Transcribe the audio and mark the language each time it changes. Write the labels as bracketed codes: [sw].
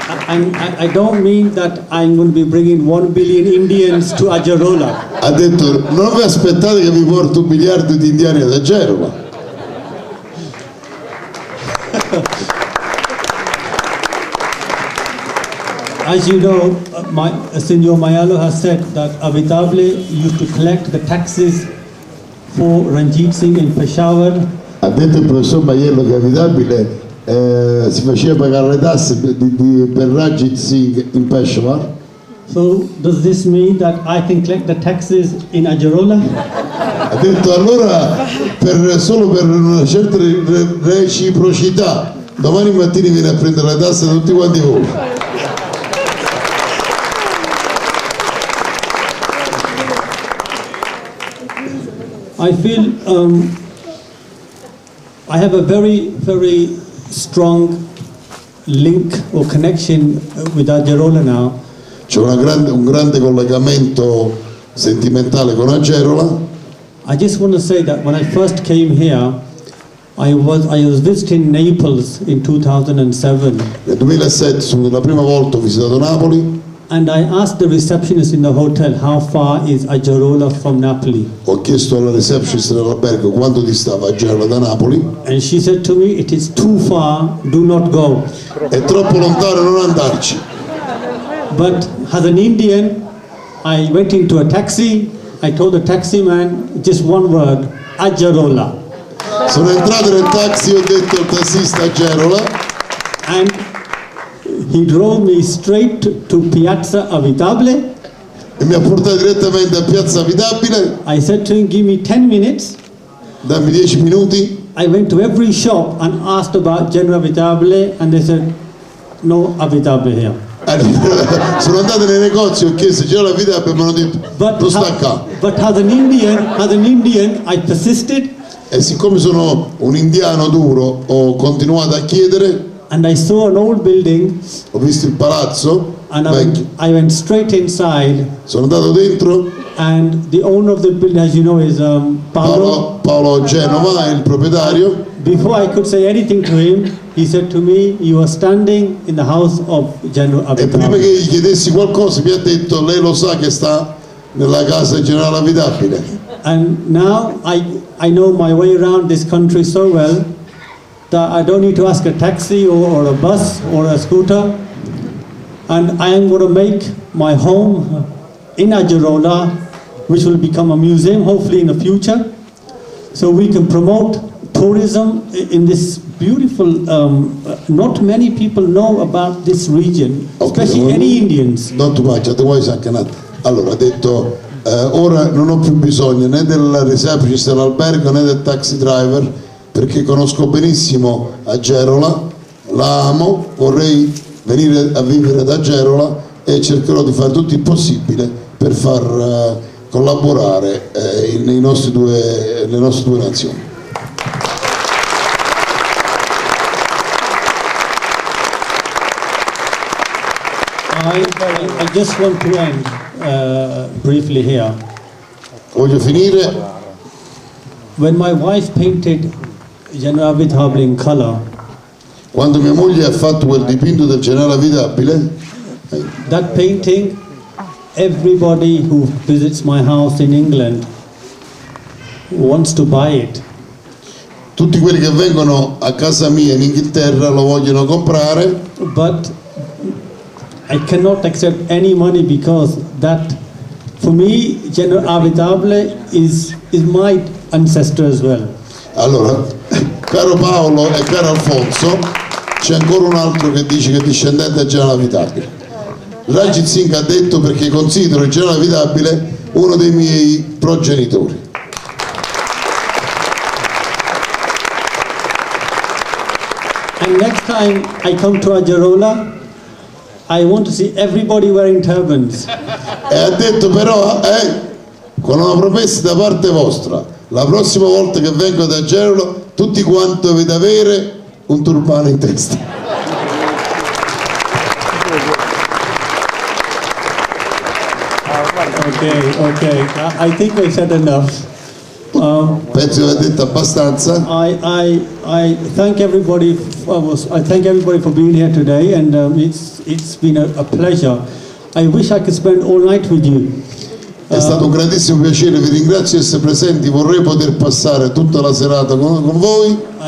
[en] And I don't mean that I'm going to be bringing 1 billion Indians to Ajarola. [it] Ha detto non vi aspettate che vi porto 1 miliardo di indiani ad Agerola. [en] As you know, Signor Mayalo has said that Avidable used to collect the taxes for Ranjit Singh in Peshawar. [it] Ha detto il professor Maiello che Avidabile si faceva pagare le tasse per Ranjit Singh in Peshawar. [en] So does this mean that I can collect the taxes in Ajarola? [it] Ha detto allora solo per una certa reciprocità domani mattina viene a prendere le tasse da tutti quanti voi. [en] I feel I have a very strong link or connection with Ajarola now. [it] C'è un grande collegamento sentimentale con Agerola. [en] I just want to say that when I first came here, I was visiting Naples in 2007. [it] Nel 2007, la prima volta ho visitato Napoli. [en] And I asked the receptionist in the hotel, how far is Ajarola from Napoli? [it] Ho chiesto alla receptionist dell'albergo quanto distava Agerola da Napoli. [en] And she said to me, it is too far, do not go. [it] È troppo lontano, non andarci. [en] But as an Indian, I went into a taxi. I told the taxi man just one word, Ajarola. [it] Sono entrato nel taxi, ho detto al tassista Agerola. [en] And he drove me straight to Piazza Avidable. [it] E mi ha portato direttamente a Piazza Avidabile. [en] I said to him, give me 10 minutes. [it] Dammi 10 minuti. [en] I went to every shop and asked about General Avidable, and they said, no Avidable here. [it] Sono andato nei negozi, ho chiesto c'era l'Avidabile e mi hanno detto non sta qua. [en] But as an Indian, I persisted. [it] E siccome sono un indiano duro, ho continuato a chiedere. [en] And I saw an old building. [it] Ho visto il palazzo vecchio. [en] I went straight inside. [it] Sono andato dentro. [en] And the owner of the building, as you know, is [it] Paolo Genova, è il proprietario. [en] Before I could say anything to him, he said to me, you are standing in the house of General Avidabile. [it] E prima che gli chiedessi qualcosa mi ha detto, lei lo sa che sta nella casa del generale Avidabile. [en] And now I know my way around this country so well that I don't need to ask a taxi or a bus or a scooter. And I am going to make my home in Ajarola, which will become a museum hopefully in the future, so we can promote tourism in this beautiful, not many people know about this region, especially any Indians. Not too much, otherwise I cannot. [it] Allora ha detto, ora non ho più bisogno né del receptionist dell'albergo né del taxi driver, perché conosco benissimo Agerola, la amo, vorrei venire a vivere ad Agerola e cercherò di fare tutto il possibile per far collaborare le nostre due nazioni. [en] I just want to end briefly here. [it] Voglio finire. [en] When my wife painted General Avidabile in color, [it] quando mia moglie ha fatto quel dipinto del generale Avidabile, [en] that painting, everybody who visits my house in England wants to buy it. [it] Tutti quelli che vengono a casa mia in Inghilterra lo vogliono comprare. [en] But I cannot accept any money because that, for me, General Avidabile is my ancestor as well. [it] Allora, caro Paolo e caro Alfonso, c'è ancora un altro che dice che è discendente del generale Avidabile. Ranjit Singh ha detto perché considero il generale Avidabile uno dei miei progenitori. [en] And next time I come to Ajarola, I want to see everybody wearing turbans. [it] E ha detto però, con una promessa da parte vostra, la prossima volta che vengo ad Agerola, tutti quanti dovete avere un turbano in testa. [en] Okay, I think I said enough. [it] Penso di aver detto abbastanza. [en] I thank everybody. I thank everybody for being here today, and it's been a pleasure. I wish I could spend all night with you. [it] È stato un grandissimo piacere, vi ringrazio di essere presenti, vorrei poter passare tutta la serata con voi.